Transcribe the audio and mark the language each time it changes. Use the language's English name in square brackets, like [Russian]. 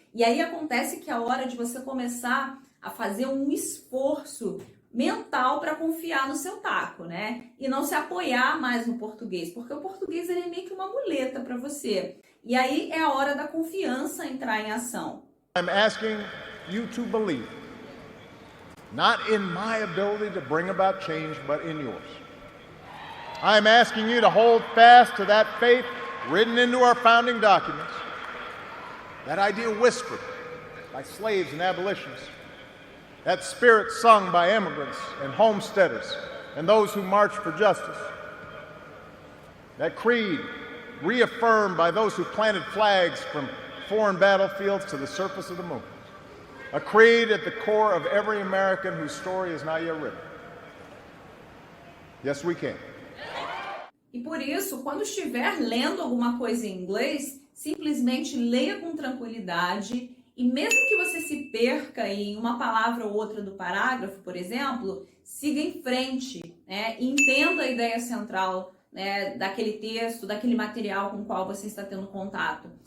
[Portuguese] E aí acontece que é a hora de você começar a fazer um esforço mental para confiar no seu taco, né? E não se apoiar mais no português, porque o português ele é meio que uma muleta para você. E aí é a hora da confiança entrar em ação. [English] I'm asking you to believe, not in my ability to bring about change, but in yours. I'm asking you to hold fast to that faith written into our founding documents, that idea whispered by slaves and abolitionists, that spirit sung by immigrants and homesteaders and those who marched for justice, that creed reaffirmed by those who planted flags from foreign battlefields to the surface of the moon, a creed at the core of every American whose story is not yet written. Yes, we can. [Portuguese] E por isso, quando estiver lendo alguma coisa em inglês, simplesmente leia com tranquilidade e mesmo que você se perca em uma palavra ou outra do parágrafo, por exemplo, siga em frente, né? E entenda a ideia central, né, daquele texto, daquele material com o qual você está tendo contato.